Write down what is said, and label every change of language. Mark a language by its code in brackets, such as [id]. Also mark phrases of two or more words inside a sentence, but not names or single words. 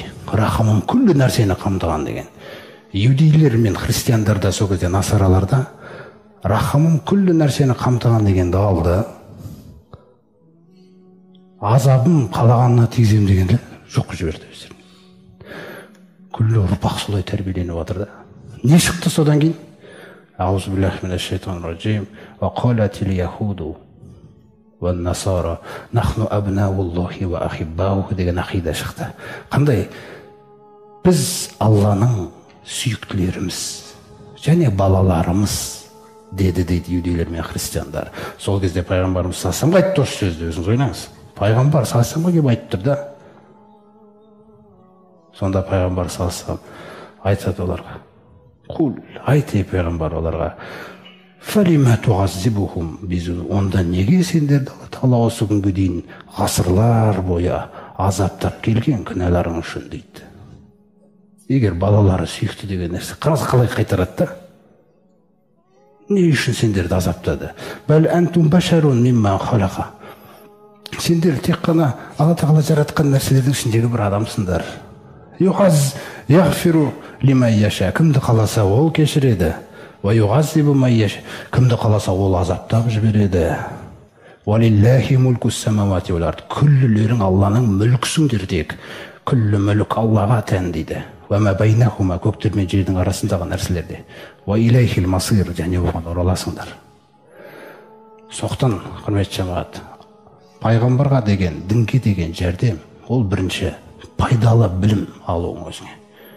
[kk] Рахымым күллі нәрсені қамтыған деген. Иудейлер мен христиандарда, сол кезде насараларда рахымым күллі нәрсені қамтыған дегенді алды. Азабым қалағанына тигізем дегенді жоқ жіберді өздерін. Күллі ұрпақ солай тәрбиеленіп отыр да. Не шықты содан кейін? [ar] أعوذ بالله من الشيطان الرجيم. وقالت اليهود والنصارى نحن أبناء الله وأحباؤه [kk] деген ақида шықты. Қандай? Біз Алланың сүйіктілеріміз және балаларымыз деді дейді иудейлер мен христиандар. Сол кезде пайғамбарымыз [ar] صلى الله عليه وسلم [kk] айтты осы сөзді, өзіңіз ойлаңыз. Пайғамбар [ar] صلى الله عليه وسلم [kk] келіп айтып тұр да. Сонда пайғамбар [ar] صلى الله عليه وسلم [kk] айтады оларға: "Құл, айт ей пайғамбар оларға, [ar] فلم يعذبكم بذنوبكم". [kk] Онда неге сендерді Алла тағала осы күнге дейін ғасырлар бойы азаптап келген күнәларың үшін дейді. Егер балалары сүйікті деген нәрсе, қалай қайтарады да? Не үшін сендерді азаптады? [ar] بل أنتم بشر ممن خلق. [kk] Сендер тек қана Алла тағала жаратқан нәрселердің ішіндегі бір адамсыңдар. [ar] يغفر لمن يشاء. [kk] Кімді қаласа ол кешіреді. [ar] ويعذب من يشاء. [kk] Кімді қаласа ол азаптап жібереді. [ar] ولله ملك السماوات والأرض. [kk] Күллілерің Алланың мүлкісіңдер тек. Күллі мүлік Аллаға тән дейді. [ar] وما بينهما, [kk] көктер мен жердің арасындағы нәрселерде. [ar] وإليه المصير, [kk] және оған ораласыңдар. Соқтан, құрметті жамағат, пайғамбарға деген, дінге деген жәрдем, ол бірінші пайдалы білім алуың өзіңе.